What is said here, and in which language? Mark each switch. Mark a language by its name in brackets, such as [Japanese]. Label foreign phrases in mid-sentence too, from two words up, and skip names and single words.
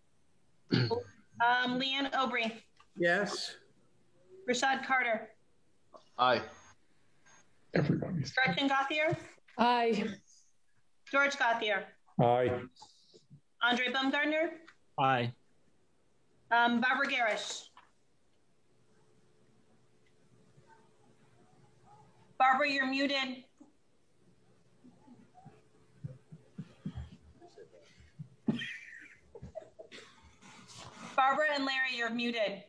[English] Leanne Aubry. Yes. Rashad Carter. Aye. Everybody's. Gretchen Gauthier. Aye. George Gauthier. Aye. Andre Baumgartner. Aye. Barbara Garish. Barbara, you're muted. Barbara and Larry, you're muted.